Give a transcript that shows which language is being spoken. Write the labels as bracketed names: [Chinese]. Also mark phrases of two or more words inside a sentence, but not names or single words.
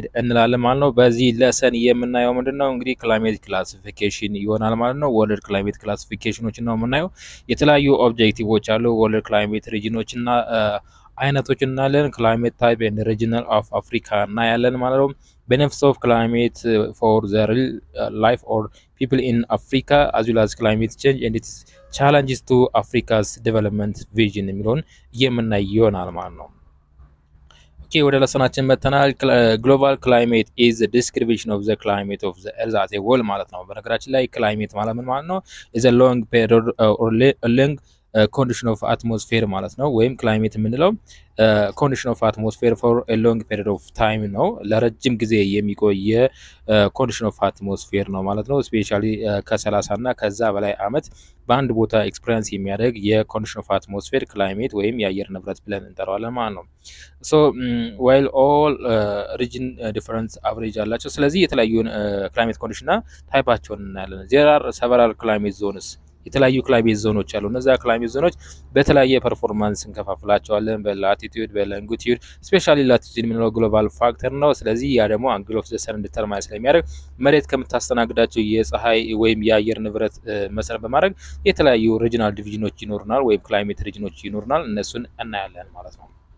[Amharic] እንላለን ማለት ነው። በዚህ ለሰን የምናየው ምንድነው እንግዲህ [English] climate classification [Amharic] ይሆናል ማለት ነው። [English] world climate [Amharic] ክላሲፊኬሽኖችን ነው የምናየው። የተለያዩ ኦብጀክቲቮች አሉ። [English] world climate [Amharic] ሪጅኖች እና አይነቶች እናያለን። [English] climate type and regional of Africa [Amharic] እናያለን ማለት ነው። [English] benefits of climate for the real life or people in Africa as well as climate change and its challenges to Africa's development vision [Amharic] የሚለውን የምናይ ይሆናል ማለት ነው። ኦኬ ወደ ለሰናችን መተናል። [English] global climate is the description of the climate of the earth as a whole [Amharic] ማለት ነው። በነገራችን ላይ ክላይሜት ማለት ምን ማለት ነው? [English] is a long period or long condition of atmosphere [Amharic] ማለት ነው። ወይም ክላይሜት የምንለው [English] condition of atmosphere for a long period of time [Amharic] ነው። ለረጅም ጊዜ የሚቆይ [English] condition of atmosphere [Amharic] ነው ማለት ነው። ስፔሻሊ ከ30 እና ከዛ በላይ አመት በአንድ ቦታ ኤክስፒሪየንስ የሚያደርግ [English] የcondition of atmosphere [Amharic] ክላይሜት ወይም የአየር ንብረት ብለን እንጠራዋለን ማለት ነው። [English] so while all region difference average [Amharic] አላቸው። ስለዚህ የተለያዩ [English] climate condition [Amharic] እና ታይፓቸውን እናያለን። there [English] are several climate zones [Amharic] የተለያዩ ክላይሜት ዞኖች አሉ። እነዛ ክላይሜት ዞኖች በተለያየ ፐርፎርማንስ እንከፋፍላቸዋለን። በላቲቲዩድ በሎንጊቲዩድ ስፔሻሊ ላቲቲዩድ የምንለው [English] global factor [Amharic] ነው። ስለዚህ ያ ደግሞ [English] angle of the sun determine [Amharic] ስለሚያደርግ መሬት ከምታስተናግዳቸው የፀሐይ ወይም የአየር ንብረት መሰረት በማድረግ የተለያዩ ሪጂናል ዲቪዥኖች ይኖሩናል ወይም ክላይሜት ሪጅኖች ይኖሩናል። እነሱን እናያለን ማለት ነው።